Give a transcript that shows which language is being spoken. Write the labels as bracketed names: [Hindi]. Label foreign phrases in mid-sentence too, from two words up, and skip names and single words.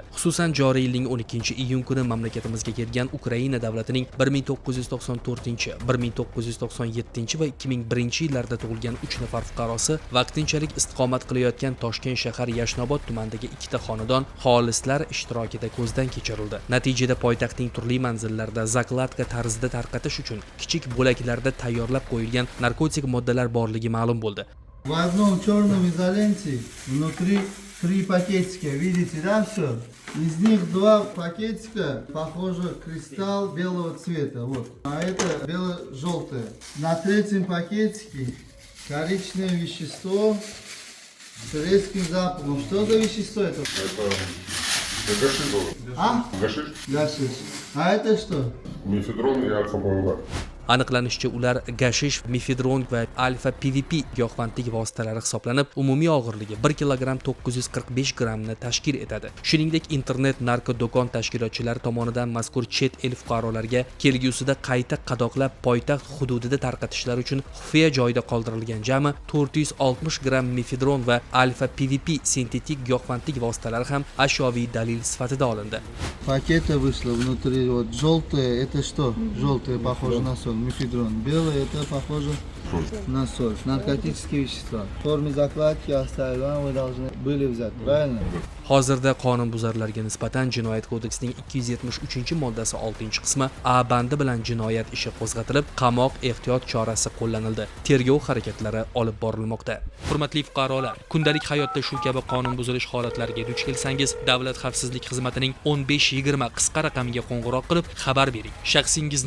[Uzbek] Xususan, joriy yilning 12-iyun kuni mamlakatimizga kelgan Ukraina davlatining 1994, 1997 va 2001 yillarda tug'ilgan 3 nafar fuqarosi vaqtinchalik istiqomat qilayotgan Toshkent shahar Yashnobod tumanidagi ikkita xonadon xolislar ishtirokida ko'zdan kechirildi. Natijada poytaxtning turli manzillarida zakladka tarzida tarqatish uchun kichik bo'laklarda tayyorlab qo'yilgan narkotik moddalar borligi ma'lum bo'ldi. [Russian] В одном черном изоленте внутри 3 пакетика, видите, да, все? Из них 2 пакетика, похоже, кристалл белого цвета, вот. А это бело-желтое. На 3-м пакетике коричневое вещество с резким запахом. Что за вещество это? Это гашиш был. А? Гашиш. Гашиш. А это что? Мефедрон и альфа-БМВ. [Uzbek] Aniqlanishicha, ular gashish, mefedron va alfa PVP giyohvandlik vositalari hisoblanib, umumiy og'irligi 1 kilogramm 945 grammni tashkil etadi. Shuningdek, internet narko do'kon tashkilotchilari tomonidan mazkur chet el fuqarolariga kelgusida qayta qadoqlab poytaxt hududida tarqatishlari uchun xufiya joyda qoldirilgan jami 460 gramm mefedron va alfa PVP sintetik giyohvandlik vositalari ham ashyoviy dalil sifatida olindi. [Russian] Пакета вышло внутри, вот желтое, это что? Желтое похоже на соль, мефедрон. Белое это похоже на соль. Наркотические вещества. В форме закладки оставили вам, вы должны были взять, правильно? [Uzbek] Hozirda qonunbuzarlarga nisbatan Jinoyat kodeksining 273-moddasi 6-qismi A bandi bilan jinoyat ishi qo'zg'atilib, qamoq ehtiyot chorasi qo'llanildi. Tergov harakatlari olib borilmoqda. Hurmatli fuqarolar, kundalik hayotda shu kabi qonun buzilish holatlariga duch kelsangiz, Davlat xavfsizlik xizmatining 1520 qisqa raqamiga qo'ng'iroq qilib xabar bering.